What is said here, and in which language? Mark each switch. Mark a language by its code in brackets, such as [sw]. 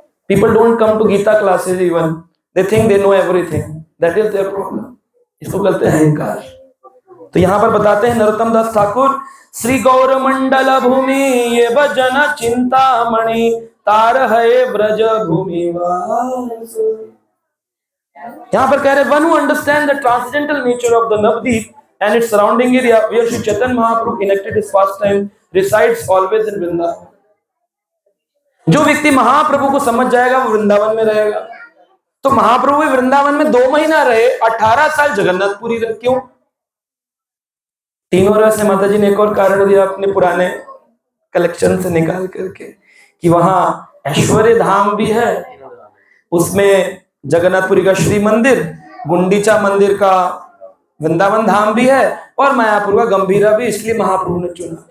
[en] People don't come to Gita classes even, they think they know everything, that is their problem. [hi] इसको कहते हैं अहंकार। तो यहाँ पर बताते हैं नरोत्तम दास ठाकुर, [bn] श्री गौर मंडल भूमि ये भजन चिंतामणि, तार है ब्रज भूमि वास। [hi] यहाँ पर कह रहे [en] One who understand the transcendental nature of the Navadvip and its surrounding area where Sri Chaitanya Mahaprabhu enacted his pastime resides always in Vrindavan. [hi] जो व्यक्ति महाप्रभु को समझ जाएगा वो वृंदावन में रहेगा। तो महाप्रभु वृंदावन में 2 महीना रहे, 18 साल जगन्नाथपुरी रहे। क्यों? तीनों रह से माता जी ने एक और कारण दिया अपने पुराने कलेक्शन से निकाल करके कि वहां ऐश्वर्य धाम भी है, उसमें जगन्नाथपुरी का श्री मंदिर, गुंडीचा मंदिर का वृंदावन धाम भी है, और मायापुर का गंभीरा भी, इसलिए महाप्रभु ने चुना।